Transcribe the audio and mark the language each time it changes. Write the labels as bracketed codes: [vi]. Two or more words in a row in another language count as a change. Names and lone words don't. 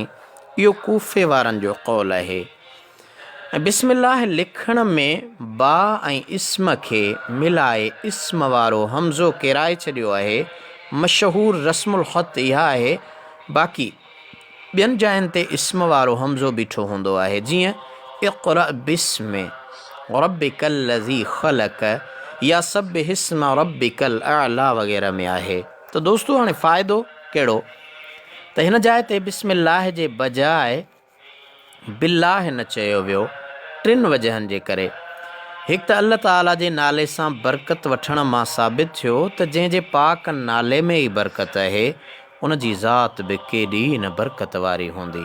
[sd] इहो कूफ़े वारनि जो कौल आहे। ऐं बिस्मिल्लाह लिखण में बा ऐं इस्म खे मिलाए इस्म वारो हमज़ो किराए छॾियो आहे। मशहूर रस्मुल ख़त इहा आहे। बाक़ी ॿियनि जायुनि ते इस्म वारो हमज़ो बीठो हूंदो आहे, जीअं [ar] اقرأ باسم ربك الذي خلق [sd] या [ar] سبح اسم ربك الأعلى [sd] वग़ैरह में आहे। त दोस्तो, हाणे फ़ाइदो कहिड़ो त हिन जाइ ते बिस्मिल्लाह जे बजाए बिल्लाह न चयो वियो, 3 वजहनि जे करे। हिकु त अल्लाह ताला जे नाले सां बरकत वठण मां साबित थियो त जंहिंजे पाक नाले में ई बरकत आहे उन जी ज़ात बि केॾी न बरकत वारी हूंदी।